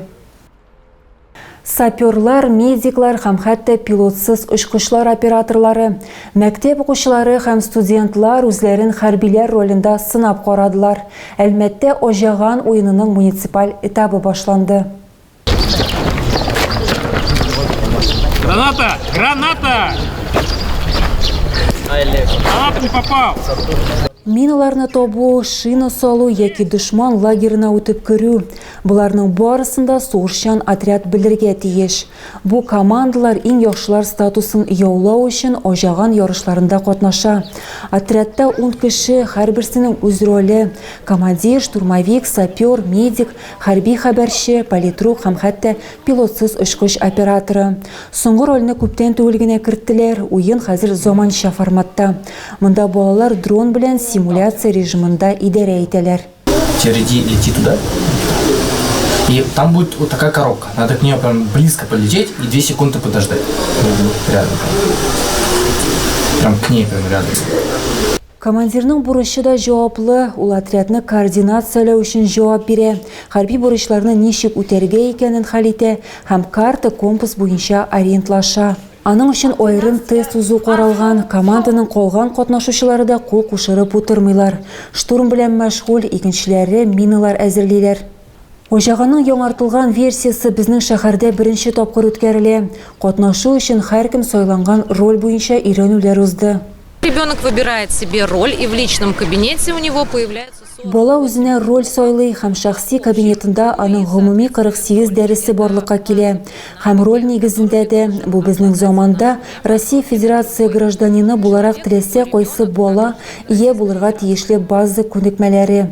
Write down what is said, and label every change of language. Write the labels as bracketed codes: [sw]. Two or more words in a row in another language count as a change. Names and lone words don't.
[tt] Саперлар, медиклар һәм хәтта пилотсыз очкычлар операторлары, мәктәп укучылары һәм студентлар үзләрен хәрбиләр ролендә сынап карадылар. Әлмәттә Ожаган уенының муниципаль этабы башланды. [ru] Граната! Граната! Гранат не попал! [tt] Миналарны табу, шина салу яки дошман лагерына үтеп керү. Буларның барысында сугышчан отряд белергә тиеш. Бу командалар иң яхшылар статусын яулау өчен Ожаган ярышларында катнаша. Отрядта 10 кеше, һәрберсенең үз роле: командир, штурмовик, сапер, медик, хәрби хәбәрче, политрук һәм хәтта пилотсыз очкыч операторы. Соңгы рольне күптән түгел генә керттеләр. Уен хәзер заманча форматта. Монда балалар дрон белән симуляция режимында идарә итәләр. [ru] Череди лети туда, и там будет вот такая коробка. Надо к нее прям близко полететь и 2 секунды подождать. Рядом. Прям к ней прям рядом. [tt] Командирның бурычы да җаваплы, ул отрядны координацияләү өчен җавап бирә. Хәрби бурычларны ничек үтәргә икәнен хәл итә һәм карта, компас буенча ориентлаша. Аның өчен аерым тест узу каралган. Команданың калган катнашучылары да кул кушырып утырмыйлар. Штурм белән мәшгуль, икенчеләре миналар әзерлиләр. Ожаганның яңартылган версиясы безнең шәһәрдә беренче тапкыр үткәрелә. Катнашу өчен һәркем сайланган роль буенча өйрәнүләр узды. [ru] Ребенок выбирает себе роль, и в личном кабинете у него появляется... [tt] Бала үзенә роль сайлый һәм шәхси кабинетында аның гомуми 48 дәресе барлыкка килә. Һәм роль нигезендә дә бу безнең заманда Россия Федерация гражданины буларак теләсә кайсы бала ия булырга тиешле база күнекмәләре.